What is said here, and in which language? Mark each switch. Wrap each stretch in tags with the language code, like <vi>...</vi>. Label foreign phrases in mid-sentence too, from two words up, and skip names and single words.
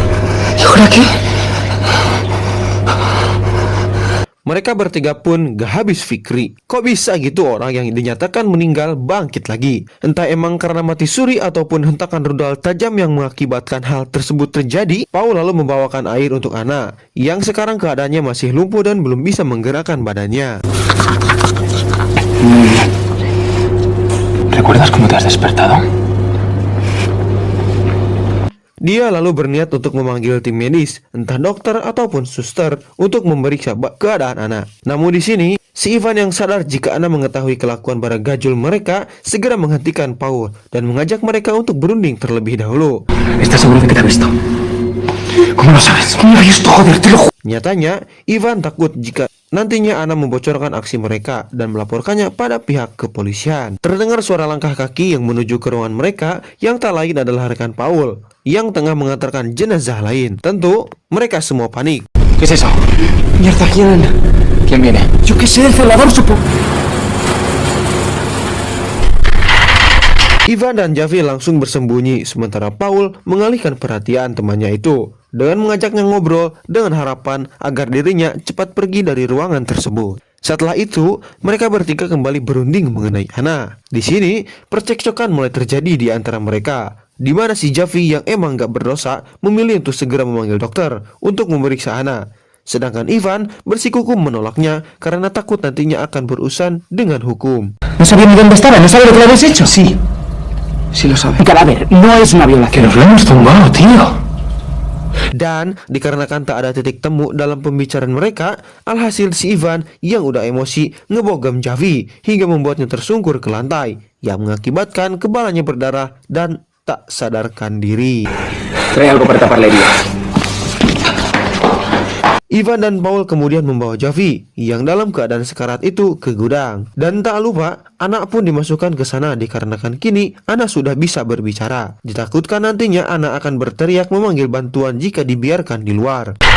<id>Mereka bertiga pun gak habis fikri. Kok bisa gitu orang yang dinyatakan meninggal bangkit lagi? Entah emang karena mati suri ataupun hentakan rudal tajam yang mengakibatkan hal tersebut terjadi. Paul lalu membawakan air untuk Anna yang sekarang keadaannya masih lumpuh dan belum bisa menggerakkan badannya.</id> <es>¿Recuerdas cómo te has despertado?</es> <id>Dia lalu berniat untuk memanggil tim medis, entah dokter ataupun suster, untuk memeriksa keadaan Anna. Namun di sini, si Ivan yang sadar jika Anna mengetahui kelakuan para gajul mereka, segera menghentikan Paul dan mengajak mereka untuk berunding terlebih dahulu.</id> <es>¿Estás seguro de que te ha visto? ¿Cómo lo sabes? ¿Cómo lo ha visto? Joder, te lo juro.</es> <id>Nyatanya, Ivan takut jika nantinya Anna membocorkan aksi mereka dan melaporkannya pada pihak kepolisian. Terdengar suara langkah kaki yang menuju ke ruangan mereka yang tak lain adalah rekan Paul yang tengah mengantarkan jenazah lain. Tentu, mereka semua panik.</id> <es>¿Qué es eso? Mierda, ¿quién? ¿Quién viene? Yo qué sé, el celador supo.</es> <id>Ivan dan Javi langsung bersembunyi sementara Paul mengalihkan perhatian temannya itu dengan mengajaknya ngobrol dengan harapan agar dirinya cepat pergi dari ruangan tersebut. Setelah itu, mereka bertiga kembali berunding mengenai Anna. Di sini, percekcokan mulai terjadi di antara mereka, di mana si Javi yang emang gak berdosa memilih untuk segera memanggil dokter untuk memeriksa Anna. Sedangkan Ivan bersikukuh menolaknya karena takut nantinya akan berurusan dengan hukum.</id> <es>No sabía ni dónde estaba, no sabe lo que le habéis hecho. Sí, sí lo sabe. El cadáver no es una violación. Que nos lo hemos tumbado, tío.</es> <id>Dan dikarenakan tak ada titik temu dalam pembicaraan mereka, alhasil si Ivan yang udah emosi ngebogam Javi hingga membuatnya tersungkur ke lantai yang mengakibatkan kepalanya berdarah dan tak sadarkan diri. Trae algo para tapar la herida. Ivan dan Paul kemudian membawa Javi yang dalam keadaan sekarat itu ke gudang. Dan tak lupa, anak pun dimasukkan ke sana dikarenakan kini anak sudah bisa berbicara. Ditakutkan nantinya anak akan berteriak memanggil bantuan jika dibiarkan di luar.</id>